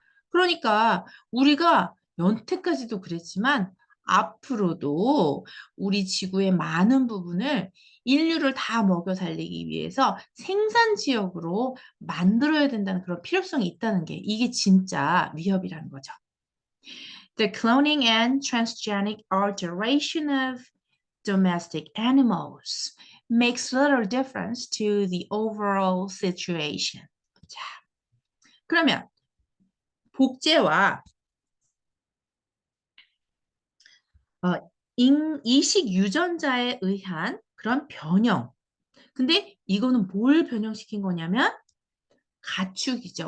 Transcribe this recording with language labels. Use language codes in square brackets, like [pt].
[ko] 그러니까 우리가 연태까지도 그랬지만 앞으로도 우리 지구의 많은 부분을 인류를 다 먹여 살리기 위해서 생산 지역으로 만들어야 된다는 그런 필요성이 있다는 게 이게 진짜 위협이라는 거죠. [en] The cloning and transgenic alteration of domestic animals makes little difference to the overall situation. [ko] 자, 그러면 복제와 이식 유전자에 의한 그런 변형. 근데 이거는 뭘 변형시킨 거냐면 가축이죠.